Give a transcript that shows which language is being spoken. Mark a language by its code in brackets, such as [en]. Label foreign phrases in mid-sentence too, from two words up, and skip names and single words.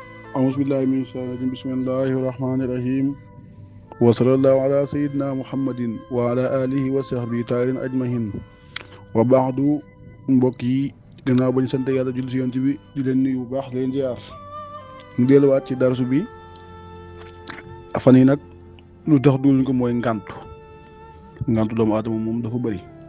[ar] أعوذ بالله من الشيطان الرجيم بسم الله الرحمن الرحيم وصلى الله على سيدنا محمد وعلى آله وصحبه تعالى أجمعين وبعد [wo] mbokk yi gannaaw ba ñu sant yàlla julli si yonent bi di leen nuyu bu baax di leen ziar ñu delluwaat ci darsu bi fan yi nag lu tax duñu ko mooy ngàntu doomu aadama moom dafa bëri.